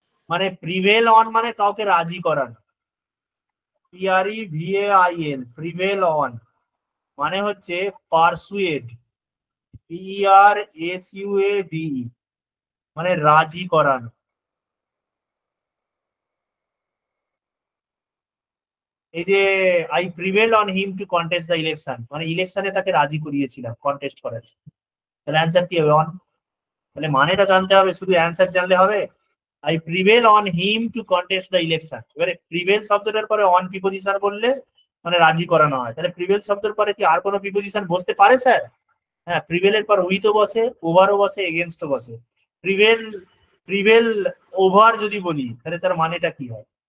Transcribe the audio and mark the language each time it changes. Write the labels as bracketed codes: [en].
[bn] মানে prevail on মানে কাউকে রাজি করানো, PREVAIL, প্রিভেল অন মানে হচ্ছে পারসুয়েড, PERSUADE, মানে রাজি করানো। এই যে [en] I prevailed on him to contest the election, [bn] মানে ইলেকশনে তাকে রাজি করিয়েছিলাম কন্টেস্ট করার জন্য। তাহলে অ্যানসার কি হবে? অন। তাহলে মানেটা জানতে হবে, শুধু অ্যানসার জানলে হবে? [en] I prevail on him to contest the election। [bn] এবারে প্রিভেল শব্দটার পরে অন প্রিপোজিশন বললে মানে রাজি করানো হয়। তাহলে প্রিভেল শব্দের পরে কি আর কোনো প্রিপোজিশন বসতে পারে স্যার? হ্যাঁ, প্রিভেলের পর উইথও বসে, ওভারও বসে, এগেনস্টও বসে। প্রিভেল ওভার যদি বলি তাহলে তার মানেটা কি হয়?